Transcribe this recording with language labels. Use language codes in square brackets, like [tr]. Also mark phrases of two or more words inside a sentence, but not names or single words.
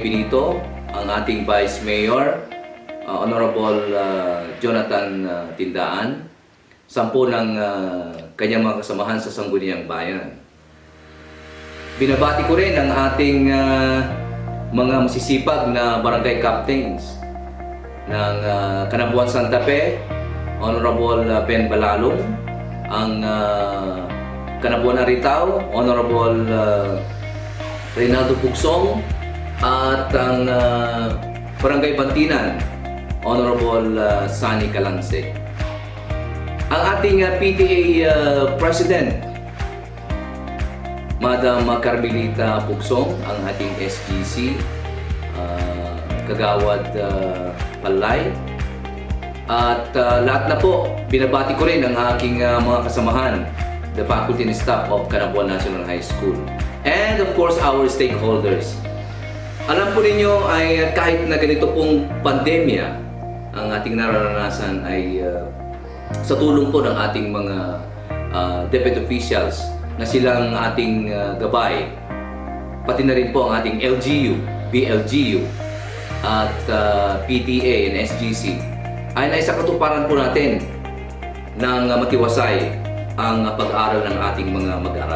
[tl] Benito, ang ating Vice Mayor, Honorable Jonathan Tindaan, 10 ng kanyang mga kasamahan sa Sangguniang Bayan. Binabati ko rin ang ating mga masisipag na barangay captains ng Canabuan, Santa Fe, Honorable Ben Balalong, ang Canabuan Aritao, Honorable Reynaldo Pugsong, at ang Barangay Bantinan, Honorable Sani Calangse. Ang ating PTA President, Madam Carmelita Pugsong, ang ating SGC, Kagawad Palay, at lahat na po, binabati ko rin ang aking mga kasamahan, [en] the faculty and staff of Canabuan National High School, and of course our stakeholders. [tl] Alam po ninyo ay kahit na ganito pong pandemya ang ating nararanasan ay sa tulong po ng ating mga [en] deputy officials [tl] na silang ating gabay, pati na rin po ang ating LGU, BLGU at PTA and SGC ay naisakatuparan po natin ng matiwasay ang pag-aaral ng ating mga mag-aaral.